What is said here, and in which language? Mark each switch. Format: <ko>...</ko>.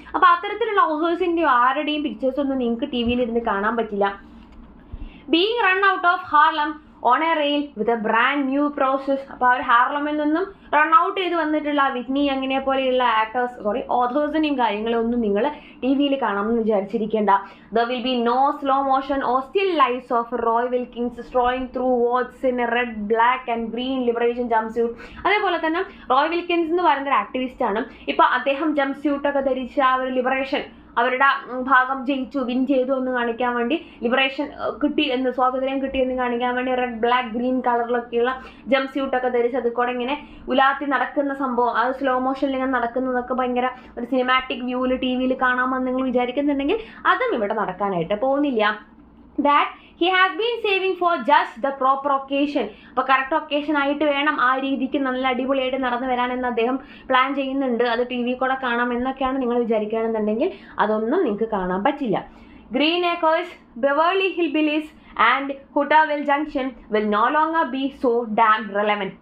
<ml>അപ്പോൾ അത്തരത്തിലുള്ള ഓഥേഴ്സിൻ്റെയോ ആരുടെയും പിക്ചേഴ്സ് ഒന്നും നിങ്ങൾക്ക് ടി വിയിലിരുന്ന് കാണാൻ പറ്റില്ല.</ml> <en>Being run out of Harlem on a rail with a brand new process.</en> <ml>അപ്പോൾ അവർ ഹാർലമിൽ നിന്നും റൺ ഔട്ട് ചെയ്ത് വന്നിട്ടുള്ള വിറ്റ്നി യങ്ങിനെ പോലെയുള്ള ഓഥേഴ്സിനെയും കാര്യങ്ങളൊന്നും നിങ്ങൾ ടി വിയിൽ കാണാമെന്ന് വിചാരിച്ചിരിക്കേണ്ട.</ml> <en>There will be no slow motion or still lives of Roy Wilkins strolling through woods in a red, black and green liberation jumpsuit.</en> <ml>അതേപോലെ തന്നെ റോയ് വിൽക്കിൻസ് എന്ന് പറയുന്ന ഒരു ആക്ടിവിസ്റ്റാണ്. ഇപ്പോൾ അദ്ദേഹം ജംപ് സ്യൂട്ടൊക്കെ ധരിച്ച് ആ ഒരു ലിബറേഷൻ, അവരുടെ ഭാഗം ജയിച്ചു, വിൻ ചെയ്തു എന്ന് കാണിക്കാൻ വേണ്ടി, ലിബറേഷൻ കിട്ടി എന്ന്, സ്വാതന്ത്ര്യം കിട്ടി എന്ന് കാണിക്കാൻ വേണ്ടി റെഡ്, ബ്ലാക്ക്, ഗ്രീൻ കളറിലൊക്കെയുള്ള ജംപ് സ്യൂട്ടൊക്കെ ധരിച്ച് അത് കൂടെ ഇങ്ങനെ ഉലാത്തി നടക്കുന്ന സംഭവം, അത് സ്ലോ മോഷനിൽ ഇങ്ങനെ നടക്കുന്നതൊക്കെ ഭയങ്കര ഒരു സിനിമാറ്റിക് വ്യൂവിൽ ടി വിയിൽ കാണാമെന്ന് നിങ്ങൾ വിചാരിക്കുന്നുണ്ടെങ്കിൽ അതും ഇവിടെ നടക്കാനായിട്ട് പോകുന്നില്ല.</ml> <en>That he has been saving for just the proper occasion.</en> <ml>അപ്പോൾ കറക്റ്റ് ഒക്കേഷൻ ആയിട്ട് വേണം ആ രീതിക്ക് നല്ല അടിപൊളിയായിട്ട് നടന്നു വരാനെന്ന് അദ്ദേഹം പ്ലാൻ ചെയ്യുന്നുണ്ട്. അത് ടി വി കൂടെ കാണാം എന്നൊക്കെയാണ് നിങ്ങൾ വിചാരിക്കുകയാണെന്നുണ്ടെങ്കിൽ അതൊന്നും നിങ്ങൾക്ക് കാണാൻ പറ്റില്ല.</ml> <en>Green Acres, Beverly Hillbillies and Hooterville Junction will no longer be so damn relevant.</en>